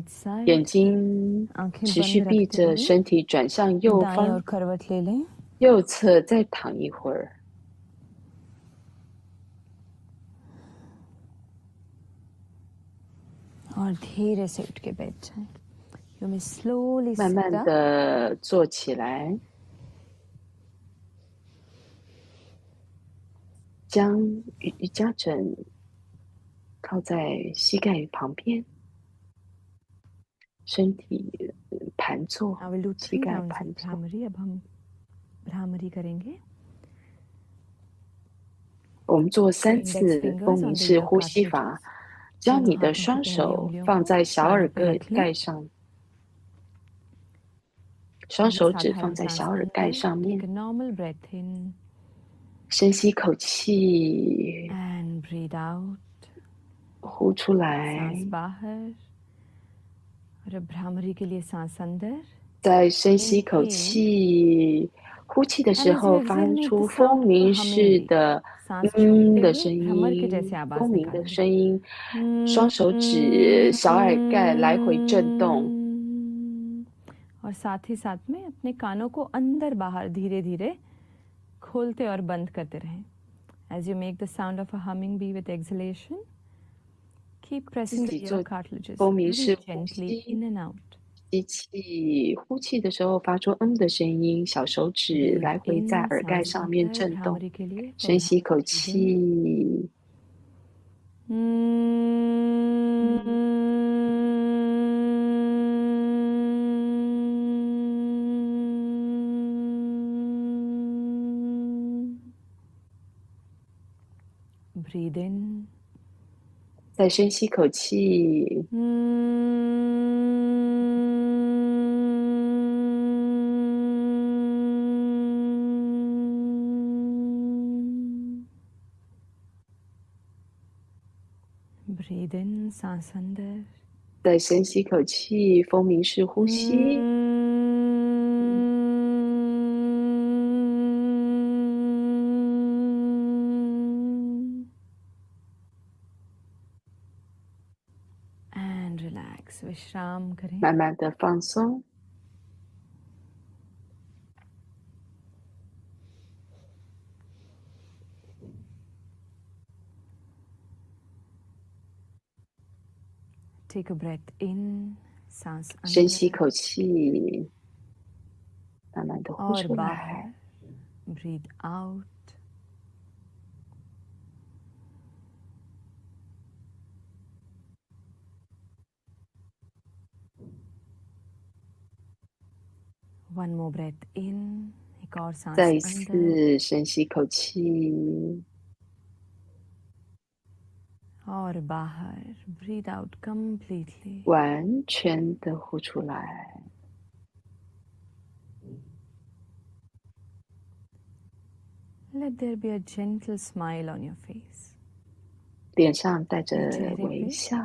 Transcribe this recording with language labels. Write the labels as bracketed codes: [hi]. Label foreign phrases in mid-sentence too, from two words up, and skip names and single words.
[zh] 眼 [en] side. [zh] 睛 [hi] आंखें [zh] 持续 [hi] बंद [zh] 闭 [hi] रखते [zh] 着， [hi] हुए [zh] 身体转向右 [hi] दाएं ओर [zh] 方， [hi] करवट ले लें. [zh] 右侧再躺一会儿。 [hi] और धीरे से उठ के बैठ जाएं. [en] You may slowly [zh] 慢 [en] sit [zh] 慢 [en] up. [zh] 的坐起来，将瑜伽枕靠在膝盖旁边，身体盘坐， [en] I will do [zh] 膝 [en] 3 [zh] 盖 [en] rounds of [zh] 盘坐。 [hi] भ्रामरी. अब हम भ्रामरी करेंगे. [zh] 我们做 [en] So [zh] 3 [en] index [zh] 次 [en] fingers [zh] 风 [en] on [zh] 鸣 [en] the [zh] 式 [en] ear [zh] 呼吸法。 [en] cartilages. [zh] 将 [hi] दोनों [zh] 你的 [hi] हाथों की [zh] 双 [hi] पहली [zh] 手 [hi] उंगलियों [zh] 放 [hi] को [zh] 在小 [hi] कानों [zh] 耳 [hi] पे रख लें [zh] 盖上，双 [hi] और [zh] 手指放 [hi] साधारण [zh] 在 [hi] सांस [zh] 小耳盖 [hi] अंदर [zh] 上 [en] take [zh] 面。 [en] a normal breath in [zh] 深吸一口气， [en] and breathe out. [zh] 呼出来。 [hi] सांस बाहर और अब भ्रामरी के लिए सांस अंदर. [zh] 在深吸一口 [en] Inhale [zh] 气，呼气的 [en] and [zh] 时 [en] as you [zh] 候发 [en] exhale make the [zh] 出 [en] sound [zh] 风 [en] of a [zh] 鸣 [en] humming [zh] 式 [en] bee. [zh] 的 [hi] सांस छोड़ते [zh] 的 [hi] हुए [zh] 声 [hi] भ्रमर के [zh] 音， [hi] जैसे आवाज [zh] 风鸣的 [hi] निकालेंगे. [zh] 声音。双手指小耳盖来回震动， [hi] और साथ ही साथ में अपने कानों को अंदर बाहर धीरे धीरे खोलते और बंद करते रहें. [en] As you make the sound of a humming bee with exhalation, keep [zh] 自 [en] pressing the [zh] 己 [en] ear [zh] 做 [en] cartilages [zh] 风鸣 [en] very [zh] 式呼 [en] gently [zh] 吸。 [en] in and out. [zh] 吸气，呼气的时候发出的声音，小手指 [en] Breathe [zh] 来回在 [en] in [zh] 耳盖 [hi] सांस [zh] 上面 [hi] अंदर [zh] 震动。 [hi] भ्रामरी के लिए for [zh] 深吸一口 [en] भ्रामरी breathing. [zh] 气， [en] Breathe in [zh] 再深吸一口气， [en] Breathe in [hi] सांस अंदर. [zh] 再深吸一口气，风鸣式呼吸。 [en] And relax. [hi] विश्राम करें. [zh] 慢慢的放松。 [en] Take a breath in, [hi] सांस [zh] 深吸一 [hi] अंदर [zh] 口气，慢慢的呼 [hi] और [zh] 出来。 [hi] बाहर. [en] Breathe out. One more breath in. [hi] एक और [zh] 再 [hi] सांस [zh] 一 [hi] अंदर [zh] 次深吸一口气， [hi] और बाहर. [en] Breathe out completely. [zh] 完全的呼出来。 [en] Let there be a gentle smile on your face. [zh] 脸上带着 [hi] अपने चेहरे [zh] 微 [hi] पे [zh] 笑，